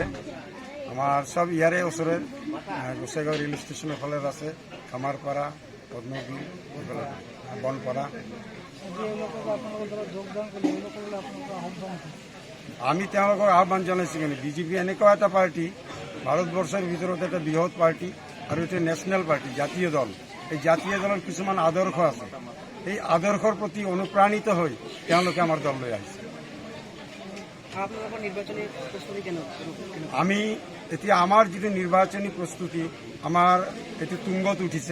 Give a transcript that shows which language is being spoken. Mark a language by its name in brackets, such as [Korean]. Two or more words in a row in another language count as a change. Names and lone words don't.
[Assamese] আমাৰ সব ইয়াৰে ওচৰে গোসাঁইগাঁও ৰেল ষ্টেচন ফালে আছে, খামাৰপাৰা, পদ্মগিৰি, বনপাৰা। আমি তেনলোকৰ আহ্বান জনাইছি বিজেপি এনেকুৱা এটা পাৰ্টী ভাৰতবৰ্ষৰ ভিতৰত এটা বৃহৎ পাৰ্টী অৰ এটা নেচনেল পাৰ্টী, জাতীয় দল। এই জাতীয় দলের কিছুমান আদর্শ আছে, এই আদর্শৰ প্ৰতি অনুপ্ৰাণিত হৈ তেওঁলোকে আমাৰ দললৈ আহিছে। আমি এতিয়া আমাৰ যিটো নিৰ্বাচনী প্ৰস্তুতি আমাৰ এটি তুংগত উঠিছে।